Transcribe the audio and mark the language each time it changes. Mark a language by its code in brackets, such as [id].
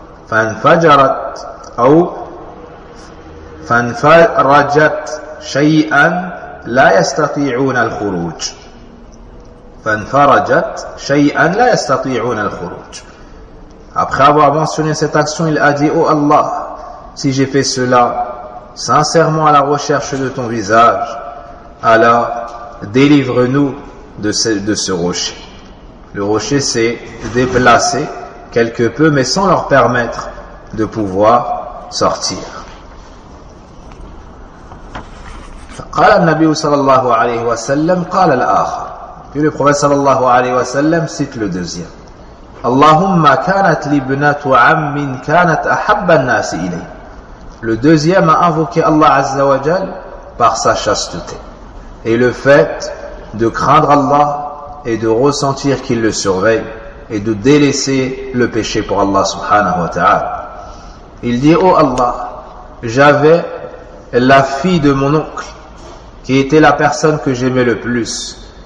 [ar] فانفجرت أو فانفرجت شيئا لا يستطيعون الخروج فانفرجت شيئا لا يستطيعون الخروج. [fr] Après avoir mentionné cette action, il a dit, oh Allah, si j'ai fait cela sincèrement à la recherche de ton visage, alors délivre-nous de ce rocher. Le rocher s'est déplacé quelque peu, mais sans leur permettre de pouvoir sortir. [ar] قال النبي صلى الله عليه وسلم قال الآخر. [fr] Puis le prophète [ar] صلى الله عليه وسلم [fr] cite le deuxième. [ar] اللهم كانت لابنة عم كانت أحب الناس إلي. [fr] Le deuxième a invoqué Allah [ar] عز وجل [fr] par sa chasteté et le fait de craindre Allah et de ressentir qu'il le surveille et de délaisser le péché pour Allah subhanahu wa ta'ala. Il dit, oh Allah, j'avais la fille de mon oncle qui était la personne que j'aimais le plus.